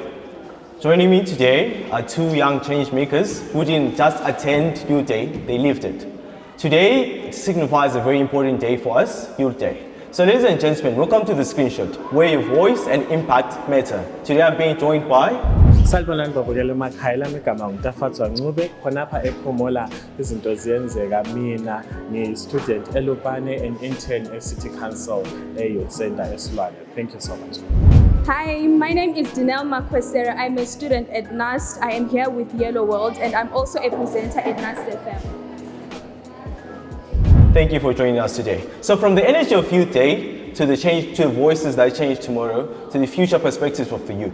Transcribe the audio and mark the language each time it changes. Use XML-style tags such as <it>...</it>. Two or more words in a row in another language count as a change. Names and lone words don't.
<en>Joining me today are two young change makers who didn't just attend Youth Day, they lived it. Today signifies a very important day for us, Youth Day. So ladies and gentlemen, welcome to the screenshot where your voice and impact matter. Today I'm being joined by</en> <nd>Salibonani babukela emakhaya lami igama ngutafatswa Ncube khonapha ePhumula izinto ziyenzeka mina ngi-student eLupane</nd> <en>and intern</en> <nd>eCity Council eYouth Center eSilwane.</nd> <en>Thank you so much. Hi, my name is Dinelle Makwesera. I'm a student at NAST. I am here with Yellow World and I'm also a presenter at NAST FM. Thank you for joining us today. So from the energy of Youth Day to the voices that change tomorrow to the future perspectives of the youth.</en>